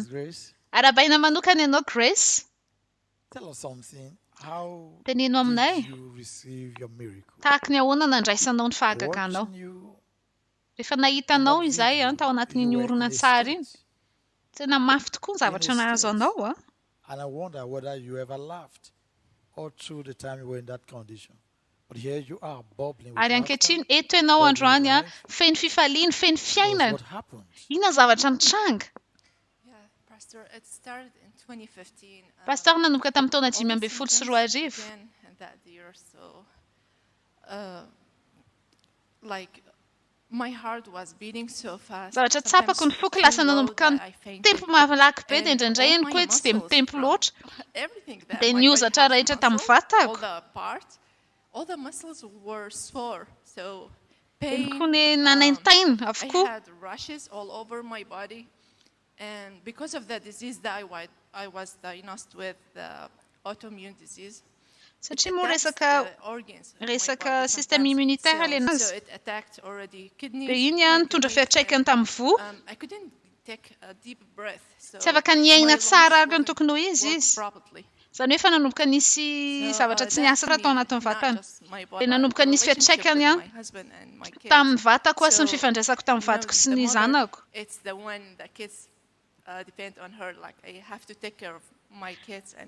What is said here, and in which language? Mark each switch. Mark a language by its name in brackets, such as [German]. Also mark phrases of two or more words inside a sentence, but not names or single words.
[English] Congratulations, Grace. [Malagasy] Arabaina manokana ianao Grace. [English] Tell us something. How [Malagasy] Teneno aminay. [English] did you receive your miracle? [Malagasy] Tahaka ny ahoana nandraisanao ny fahagaganao. [English] Watching you [Malagasy] Rehefa nahitanao izay tao anatin'iny horonan-tsary iny, tena mafy tokoa ny zavatra nahazo anao. [English] and I wonder whether you ever laughed all through the time you were in that condition. But here you are bubbling with [Malagasy] Ary [English] laughter. [Malagasy] ankehitriny eto ianao androany feno fifaliana, feno fiainana. [English] What happened? [Malagasy] Inona zavatra nitranga? [English] Pastor, it started in 2015. [Malagasy] Pastor nanomboka tamin'ny taona [English] all the 2014. symptoms began that year, so like my heart was beating so fast. [Malagasy] Zavatra tsapako ny foko lasa nanomboka ny tempo malaky be dia indraindray eny koa tsy dia mitempo loatra. Dia niozatra rehetra tamin'ny vatako. [English] All the muscles were sore, so [Malagasy] Eny [English] pain. [Malagasy] koa ny nanaintaina [English] I [Malagasy] avokoa. [English] had rashes all over my body. And because of the disease that I was diagnosed with, the autoimmune disease, [Malagasy] satria moa resaka [French] système immunitaire [Malagasy] le [English] so [Malagasy] nazy [English] it attacked already [Malagasy] dia [English] kidneys, [Malagasy] iny [English] my [Malagasy] nitondra [English] kidneys, [Malagasy] fiantraikany tamin'ny vo [English] I couldn't take a deep breath. So [Malagasy] tsy afaka [English] my [Malagasy] niaigna [English] lungs [Malagasy] tsara araka ny [English] wouldn't [Malagasy] tokony ho izy [English] work [Malagasy] izy [English] properly. [Malagasy] zany hoe fa nanomboka nisy zavatra tsy niasa raha tao anatin'ny vatana dia nanomboka nisy fiantraikany a tamin'ny vatako a sy ny fifandraisako tamin'ny vatako sy ny zanako [English] It's the one the kids depend on her. Like I have to take care of my kids and